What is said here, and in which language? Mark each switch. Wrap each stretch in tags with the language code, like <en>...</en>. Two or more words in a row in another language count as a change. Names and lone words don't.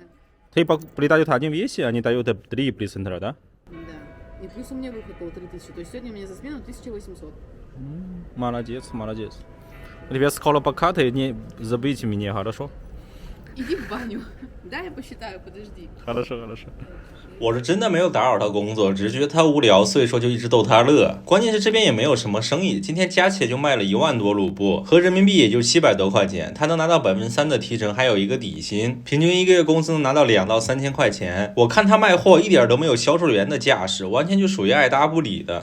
<ru>Ты придают один весе, они дают 3%, да? Да. И плюс у меня выход был 3000. То есть сегодня у меня за смену 1800. Молодец, молодец. Ребят, скоро покаты, не забудьте меня, хорошо? Иди в баню. Да, я посчитаю, подожди. Хорошо, хорошо.</ru> <zh>我是真的没有打扰他工作，只是觉得他无聊，所以说就一直逗他乐。关键是这边也没有什么生意，今天加起来就卖了1万多卢布，合人民币也就700多块钱。他能拿到3%的提成，还有一个底薪，平均1个月工资能拿到2到3千块钱。我看他卖货一点都没有销售员的架势，完全就属于爱搭不理的。</zh>